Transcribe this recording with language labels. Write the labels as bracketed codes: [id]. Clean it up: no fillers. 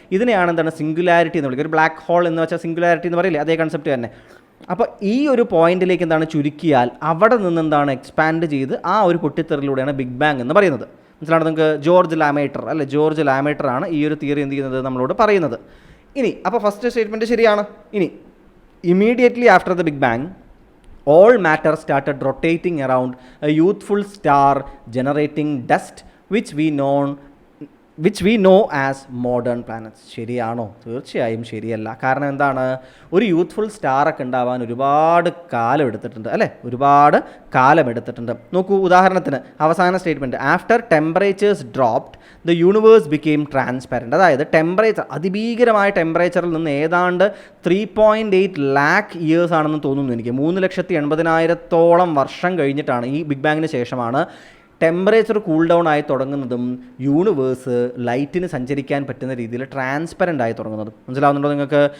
[ml] ഇതിനെയാണ് എന്താണ് സിംഗുലാരിറ്റി എന്ന് വിളിക്കുക. ഒരു ബ്ലാക്ക് ഹോൾ എന്ന് വെച്ചാൽ സിംഗുലാരിറ്റി എന്ന് പറയില്ലേ, അതേ കൺസെപ്റ്റ് തന്നെ. അപ്പോൾ ഈ ഒരു പോയിന്റിലേക്ക് എന്താണ് ചുരുക്കിയാൽ അവിടെ നിന്ന് എന്താണ് എക്സ്പാൻഡ് ചെയ്ത് ആ ഒരു പൊട്ടിത്തെറിലൂടെയാണ് ബിഗ് ബാങ് എന്ന് പറയുന്നത്. മനസ്സിലാണ് നിങ്ങൾക്ക്? ജോർജ് ലാമേറ്റർ അല്ലെ, ജോർജ് ലാമേറ്റർ ആണ് ഈ ഒരു തിയറി എന്ത് ചെയ്യുന്നത്, നമ്മളോട് പറയുന്നത്. ഇനി അപ്പോൾ ഫസ്റ്റ് സ്റ്റേറ്റ്മെൻറ്റ് ശരിയാണ്. [en] ഇനി immediately after the big bang all matter started rotating around a youthful star generating dust which we know as modern planets. [ml] ശരിയാണോ? തീർച്ചയായും ശരിയല്ല. കാരണം എന്താണ്? ഒരു യൂത്ത്ഫുൾ സ്റ്റാറൊക്കെ ഉണ്ടാവാൻ ഒരുപാട് കാലം എടുത്തിട്ടുണ്ട് അല്ലേ, ഒരുപാട് കാലം എടുത്തിട്ടുണ്ട്. നോക്കൂ, ഉദാഹരണത്തിന് അവസാന statement, [en] After temperatures dropped the universe became transparent. [ml] അതായത് ടെമ്പറേച്ചർ, അതിഭീകരമായ ടെമ്പറേച്ചറിൽ നിന്ന് ഏതാണ്ട് 3.8 ലാക്ക് ഇയേഴ്സ് ആണെന്ന് തോന്നുന്നു എനിക്ക്, 3,80,000 വർഷം കഴിഞ്ഞിട്ടാണ്, ഈ ബിഗ് ബാങ്ങിന് ശേഷമാണ് ടെമ്പറേച്ചർ കൂൾ ഡൗൺ ആയി തുടങ്ങുന്നതും യൂണിവേഴ്സ് ലൈറ്റിന് സഞ്ചരിക്കാൻ പറ്റുന്ന രീതിയിൽ ട്രാൻസ്പെറൻ്റ് ആയി തുടങ്ങുന്നതും. മനസ്സിലാവുന്നുണ്ടോ നിങ്ങൾക്ക്?